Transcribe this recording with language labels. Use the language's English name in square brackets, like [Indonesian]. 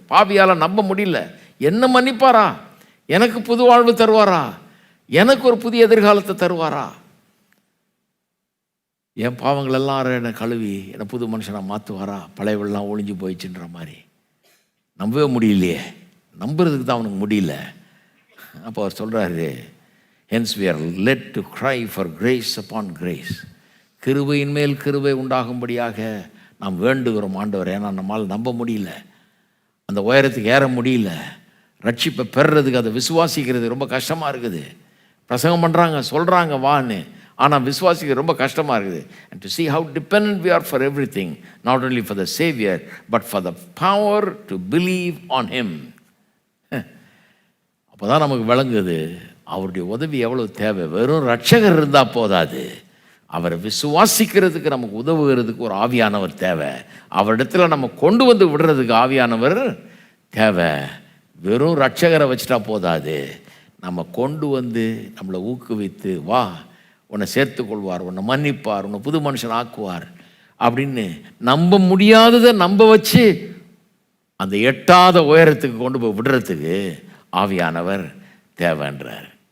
[Tamil] பாவியால் நம்ப முடியல, என்ன மன்னிப்பாரா, எனக்கு புது வாழ்வு தருவாரா, எனக்கு ஒரு புதிய எதிர்காலத்தை தருவாரா, என் பாவங்கள் எல்லாரும் என்னை கழுவி என்னை புது மனுஷனாக மாற்றுவாரா, பழையவெல்லாம் ஒழிஞ்சு போயிடுச்சுன்ற மாதிரி நம்பவே முடியலையே. நம்புறதுக்கு தான் அவனுக்கு முடியல. அப்போ அவர் சொல்கிறாரு, [English] hence we are led to cry for grace upon grace. [Tamil] கிருபையின் மேல் கிருபை உண்டாகும்படியாக நாம் வேண்டுகிறோம் ஆண்டவர். ஏன்னா நம்மால் நம்ப முடியல, அந்த உயரத்துக்கு ஏற முடியல. ரட்சிப்பை பெறுறதுக்கு அதை விசுவாசிக்கிறது ரொம்ப கஷ்டமாக இருக்குது. பிரசங்கம் பண்ணுறாங்க, சொல்கிறாங்க வான்னு, ஆனால் விசுவாசிக்கிறது ரொம்ப கஷ்டமாக இருக்குது. [English] and to see how dependent we are for everything, not only for the Savior but for the power to believe on Him. [Tamil] அப்போ தான் நமக்கு விளங்குது அவருடைய உதவி எவ்வளோ தேவை. வெறும் ரட்சகர் இருந்தால் போதாது, அவரை விசுவாசிக்கிறதுக்கு நமக்கு உதவுகிறதுக்கு ஒரு ஆவியானவர் தேவை. அவரிடத்துல நம்ம கொண்டு வந்து விடுறதுக்கு ஆவியானவர் தேவை. வெறும் ரட்சகரை வச்சுட்டா போதாது, நம்ம கொண்டு வந்து நம்மளை ஊக்குவித்து, வா உன்னை சேர்த்துக்கொள்வார், உன்னை மன்னிப்பார், உன்னை புது மனுஷன் ஆக்குவார் அப்படின்னு நம்ப முடியாததை நம்ப வச்சு அந்த எட்டாத உயரத்துக்கு கொண்டு போய் விடுறதுக்கு ஆவியானவர் தேவைன்றார்.